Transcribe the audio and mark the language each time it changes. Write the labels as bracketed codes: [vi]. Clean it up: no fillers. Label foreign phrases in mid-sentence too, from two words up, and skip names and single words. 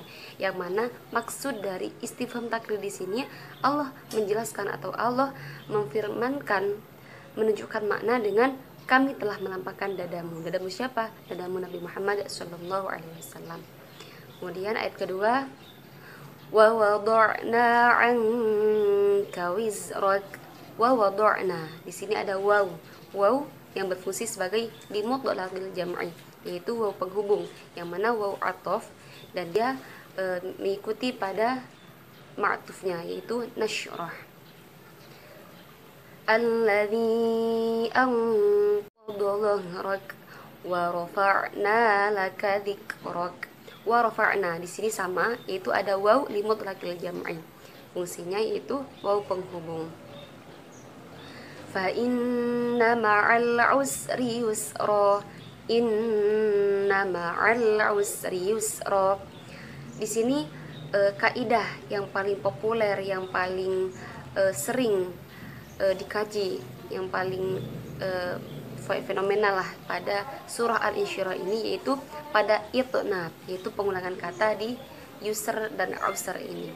[id] Yang mana maksud dari [ar] استفهام تقرير [id] di sini, Allah menjelaskan atau Allah memfirmankan, menunjukkan makna dengan kami telah melampaukan dadamu. Dadamu siapa? Dadamu Nabi Muhammad SAW. Kemudian ayat kedua, [ar] ووضعنا عنك وزرك. ووضعنا, [id] di sini ada waw yang berfungsi sebagai [ar] لمطلق الجمع, [id] yaitu waw penghubung, yang mana waw atof dan dia mengikuti pada ma'tufnya, yaitu nasyrah. [ar] الذي أنقض ظهرك ورفعنا لك ذكرك. ورفعنا, [id] di sini sama, yaitu ada [ar] واو لمطلق الجمع, [id] fungsinya yaitu waw penghubung. [ar] فإن مع العسر يسرا. إن مع العسر يسرا. [id] Di sini kaidah yang paling populer, yang paling sering dikaji, yang paling fenomenal lah pada surah Al-Insyirah ini, yaitu pada itnab, yaitu pengulangan kata di yusr dan usr ini.